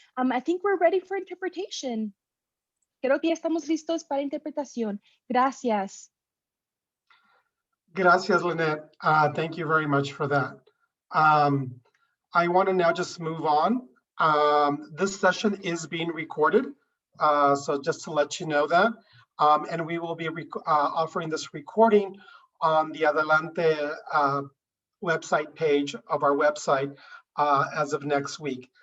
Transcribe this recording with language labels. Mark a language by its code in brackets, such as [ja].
[en] I think we're ready for interpretation. [es] Creo que ya estamos listos para interpretación. Gracias. Gracias, Lynette. [en] Thank you very much for that. I want to now just move on. This session is being recorded, so just to let you know that. And we will be offering this recording on the Adelante website page of our website as of next week.